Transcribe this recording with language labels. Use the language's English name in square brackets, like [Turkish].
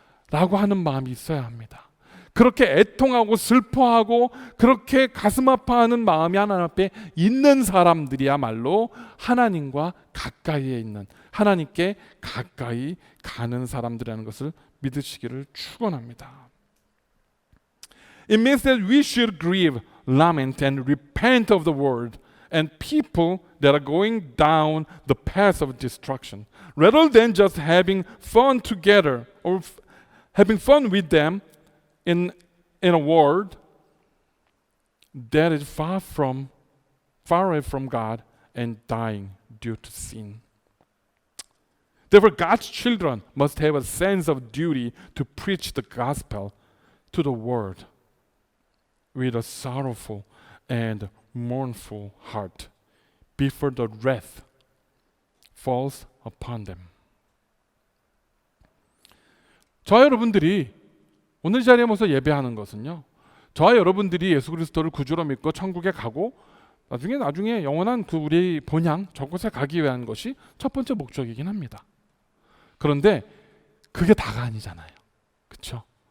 [Korean] 라고 하는 마음이 있어야 합니다. 그렇게 애통하고 슬퍼하고 그렇게 가슴 아파하는 마음이 하나님 앞에 있는 사람들이야말로 하나님과 가까이에 있는, 하나님께 가까이 가는 사람들이라는 것을 믿으시기를 축원합니다. [English] It means that we should grieve, lament, and repent of the world and people that are going down the path of destruction, rather than just having fun together or having fun with them in a world that is far away from God and dying due to sin. Therefore, God's children must have a sense of duty to preach the gospel to the world with a sorrowful and mournful heart before the wrath falls upon them. [Korean] 저와 여러분들이 오늘 자리에 모여서 예배하는 것은요, 저와 여러분들이 예수 그리스도를 구주로 믿고 천국에 가고 나중에 영원한 그 우리의 본향 저곳에 가기 위한 것이 첫 번째 목적이긴 합니다. 그런데 그게 다가 아니잖아요. 그렇죠?